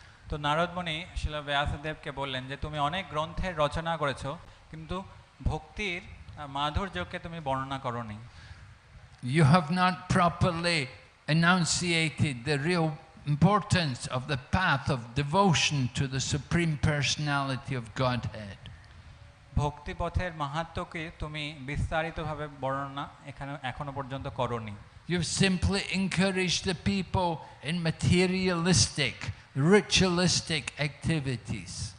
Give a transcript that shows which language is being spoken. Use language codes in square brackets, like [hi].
[bn] তো নারদ মুনি শ্রীলা ব্যাসদেবকে বললেন যে তুমি অনেক গ্রন্থের রচনা করেছো, কিন্তু ভক্তির মাধুর্যকে তুমি বর্ণনা করোনি। [en] You have not properly enunciated the real importance of the path of devotion to the Supreme Personality of Godhead. [bn] ভক্তি পথের মাহাত্ম্যকে তুমি বিস্তারিতভাবে বর্ণনা এখনো পর্যন্ত করোনি। [en] You've simply encouraged the people in materialistic, ritualistic activities.